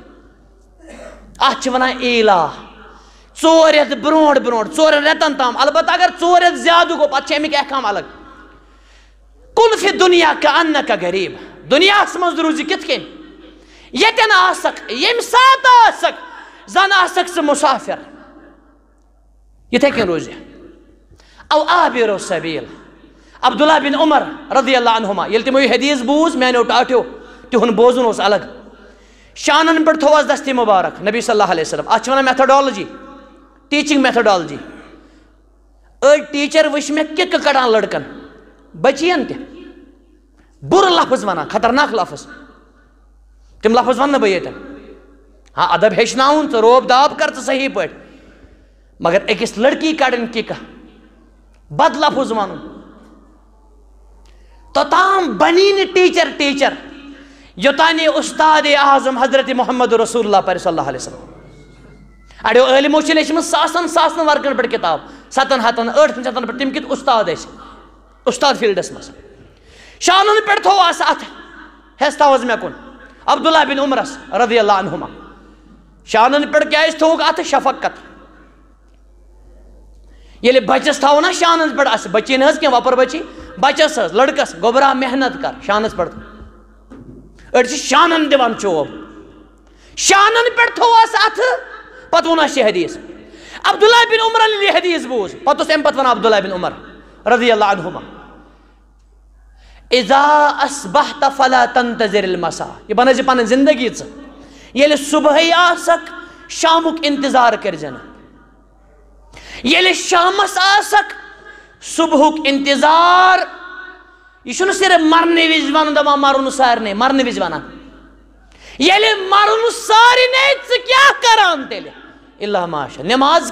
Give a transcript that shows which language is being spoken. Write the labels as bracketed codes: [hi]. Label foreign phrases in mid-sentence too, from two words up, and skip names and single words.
[ks] اَتھ چھِ وَنان ایٖلہ 4 رٮ۪تھ برونٛٹھ برونٛٹھ 4 رٮ۪تن تام البتہ اگر 4 رٮ۪تھ زیادٕ گوٚو پتہٕ چھِ امیِکۍ احکام الگ [ar] کُن فی دُنیا کأنک غریٖب [ks] دُنیاہس منٛز روٗزِ کِتھ کٔنۍ ییٚتٮ۪ن آسکھ ییٚمہِ ساتہٕ آسکھ زن آسکھ ژٕ مُسافر یِتھے کٔنۍ روزِ او [ar] عابر السبیل [ks] عبداللہ بن عمر [ar] رضی اللہ عنہما [ks] ییٚلہِ تِمو یہِ حدیث بوٗز میانیو ٹاٹھیو تِہُنٛد بوزُن اوس الگ شانن پٮ۪ٹھ تھوٚوس دستی مُبارک نبی [ar] صلی اللہ علیہ وسلم [ks] اتھ چھِ ونان [en] methodology teaching [ks] میتھڈالجی أڑۍ ٹیٖچر وٕچھ مےٚ کِکہٕ کڑان لڑکن بچین تہِ بُرٕ لفظ ونان خطرناک لفظ تِم لفظ ونہٕ نہٕ بہٕ ییٚتٮ۪ن ہاں ادب ہیٚچھناوُن ژٕ روب داب کر ژٕ صحیح پٲٹھۍ مگر أکِس لڑکی کڑٕنۍ کِکہٕ بد لفظ ونُن توٚتام بنی نہٕ ٹیٖچر یوٚتانۍ یہِ اُستادِ اعظم حضرت محمد رسول اللہ پرِ [ar] صلی اللہ علیہ وسلم [ks] اڑیو عٲلمو چھِ لیچھمٕژ ساسن ورقن پٮ۪ٹھ کِتاب 7 ہتن 8 شتن پٮ۪ٹھ تِم کِتھ اُستاد ٲسۍ اُستاد فیٖلڈس منٛز شانن پٮ۪ٹھ تھوٚو اَسہِ اتھ ہٮ۪س تھاوس مےٚ کُن عبداللہ بن عمرس [ar] رضی اللہ عنہما [ks] شانن پٮ۪ٹھ کیٛازِ تھوٚوُکھ اتھ شفقت ییٚلہِ بچس تھاوو نا شانن پٮ۪ٹھ اَسہِ بچی نہٕ حظ کینٛہہ وۄپر بچی بچس حظ لڑکس گوٚبرا محنت کر شانس پٮ۪ٹھ أڑۍ چھِ شانن دِوان چوب شانن پٮ۪ٹھ تھوٚو اَسہِ اتھٕ پتہٕ ووٚن اَسہِ یہِ حدیث عبداللہ بن عمرن ییٚلہِ یہِ حدیث بوٗز پتہٕ اوس امہِ پتہٕ ونان عبداللہ بن عمر [ar] رضی اللہ عنہما اذا اصبحت فلا تنتظر المساء [ks] یہ بنٲیزِ پنٕنۍ زندگی ژٕ ییٚلہِ صبحٲے آسکھ شامُک انتظار کٔرزِ نہٕ ییٚلہِ شامس آسکھ صبحُک انتظار یہ چھُنہٕ صرف مرنہٕ وِزِ ونُن دپان مرُن سارنٕے مرنہٕ وِزِ ونان ییٚلہِ مرُن سارنٕے ژٕ کیٛاہ کران تیٚلہِ الا ماشا نماز